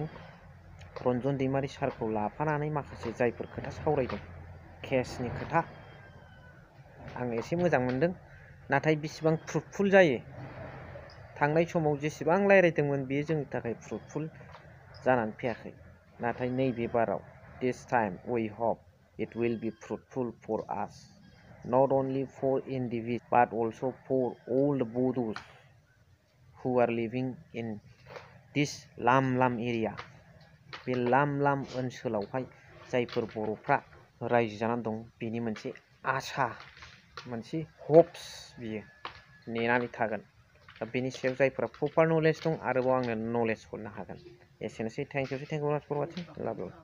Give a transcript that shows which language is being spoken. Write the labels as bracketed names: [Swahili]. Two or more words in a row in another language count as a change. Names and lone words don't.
[Bodo] रन्जन दैमारि सारखौ लाफानानै माखासे जायफोर खोथा सावरायदों केसनि खोथा आं एसे मोजां मोनदों। नाथाय बेसेबां फ्रुटफुल जायो, थांनाय समाव जेसेबां रायज्लायदोंमोन बेयो जोंनि थाखाय फ्रुटफुल जानानै फैयाखै। नाथाय नैबे बाराव [English] this time we hope it will be fruitful for us, not only for individuals but also for all the Bodhs who are living in this lam area. [Bodo] बे lam ओनसोलावहाय जायफोर बर'फ्रा रायजो जानानै दं बेनि मोनसे आसा, मोनसे हप्स बियो नेनानै थागोन। दा बेनि सायाव जायफोरा [English] proper knowledge [Bodo] दं आरोबाव आंनो नलेज हरनो हागोन। एसेनोसै, [English] thank you for watching, love you.